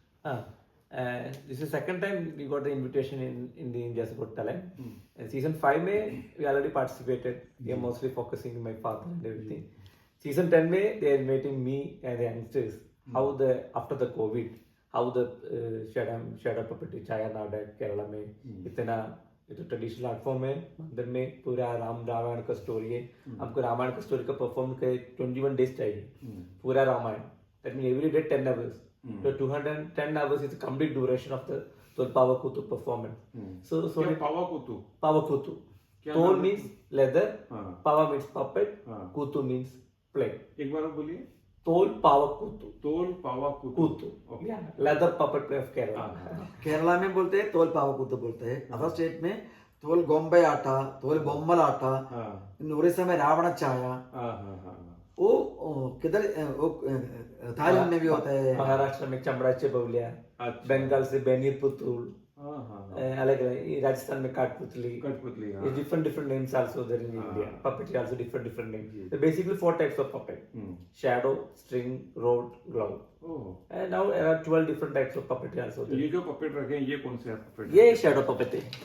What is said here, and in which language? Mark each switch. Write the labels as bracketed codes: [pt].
[en] हाँ, this is second time we got the invitation in the India's Got Talent. Season 5 में we already participated. We are mostly focusing on my father and everything. Season 10 में they are inviting me and the youngsters. How the after the COVID, how the shadow puppetry [hi] Chaya नाटक केरला में इतना ये तो traditional art form है। मंदिर में पूरा रामायण का स्टोरी है। हमको रामायण का स्टोरी का परफॉर्म के 21 डेज चाहिए, पूरा Ramayan. [en] That means every day 10 hours. So 210 hours is the complete duration of the Tolpavakutu performance. So [ml] Pavakutu. Pavakutu. [en] Tol means leather, Pava means puppet, Kutu means play. [hi] एक बार बोलिए। [ml] Tolpavakutu. Tolpavakutu. [en] Yeah, leather puppet play of Kerala. [hi] Kerala में बोलते हैं तोल पावकुतु बोलते हैं। Other state में तोल गोम्बे आटा, तोल बोम्मल आटा, उड़ीसा में रावण छाया, वो किधर थाईलैंड में भी होता है। महाराष्ट्र में चमड़ाचे बवलिया, बंगाल से बेनीर पुतुल, अलग अलग, राजस्थान में कठपुतली, [en] different names also there in India. Puppetry also different names. So basically 4 types of puppet: shadow, string, rod, glove. And now there are 12 different types of puppetry also. [hi] ये जो puppet रखे हैं, ये कौन से puppet? ये shadow puppet है।